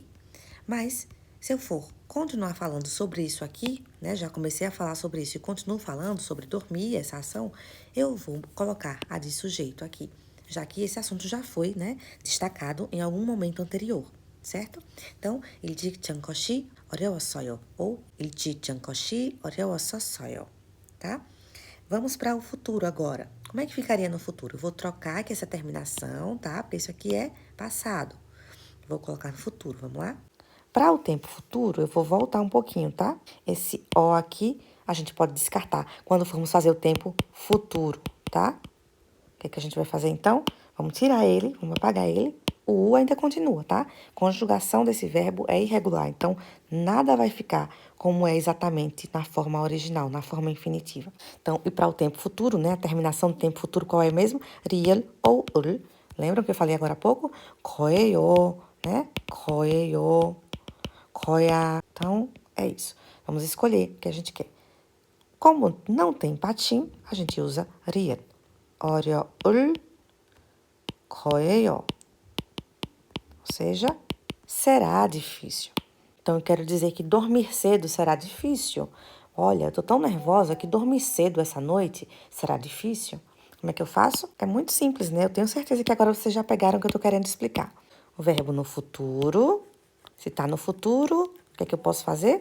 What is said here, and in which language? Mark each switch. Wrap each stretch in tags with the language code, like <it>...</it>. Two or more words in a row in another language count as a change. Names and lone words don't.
<pt>Mas, se eu for continuar falando sobre isso aqui, né, já comecei a falar sobre isso e continuo falando sobre dormir, essa ação, eu vou colocar a de sujeito aqui, já que esse assunto já foi, né, destacado em algum momento anterior, certo? Então,</pt> <ko>일찍 잔 것이 어려웠어요 ou 일찍 잔 것이 어려웠었어요,</ko> <pt>tá? Vamos para o futuro agora. Como é que ficaria no futuro? Eu vou trocar aqui essa terminação, tá? Porque isso aqui é passado. Vou colocar no futuro, vamos lá? Para o tempo futuro, eu vou voltar um pouquinho, tá? Esse O aqui, a gente pode descartar quando formos fazer o tempo futuro, tá? O que é que a gente vai fazer, então? Vamos tirar ele, vamos apagar ele. O U ainda continua, tá? Conjugação desse verbo é irregular, então nada vai ficar como é exatamente na forma original, na forma infinitiva. Então, e para o tempo futuro, né? A terminação do tempo futuro qual é mesmo? Riel ou ul. Lembram que eu falei agora há pouco?</pt> <ko>거예요, né? 거예요, 거야.</ko> <pt>Então, é isso. Vamos escolher o que a gente quer. Como não tem patim, a gente usa riel.</pt> <ko>어려울 거예요.</ko> <pt>Ou seja, será difícil. Então, eu quero dizer que dormir cedo será difícil. Olha, eu tô tão nervosa que dormir cedo essa noite será difícil. Como é que eu faço? É muito simples, né? Eu tenho certeza que agora vocês já pegaram o que eu tô querendo explicar. O verbo no futuro, se tá no futuro, o que é que eu posso fazer?</pt>